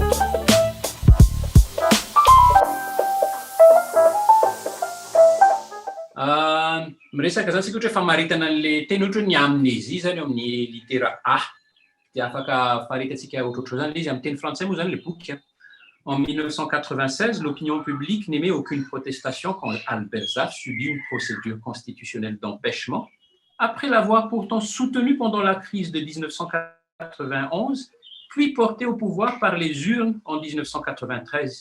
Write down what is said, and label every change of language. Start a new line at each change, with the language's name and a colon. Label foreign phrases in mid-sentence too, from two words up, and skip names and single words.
Malagasy: Miresaka zany sika ohatra hoe famaritana an'ilay teny ohatra ny amnésie zany eo amin'ny litera A dia afaka faritatsika ohatrohatro zany izy amin'ny teny frantsay moa zany le boky.
French: En 1996, l'opinion publique n'émet aucune protestation quand Albert Zaf subit une procédure constitutionnelle d'empêchement. Après l'avoir pourtant soutenu pendant la crise de 1991, puis porté au pouvoir par les urnes en 1993.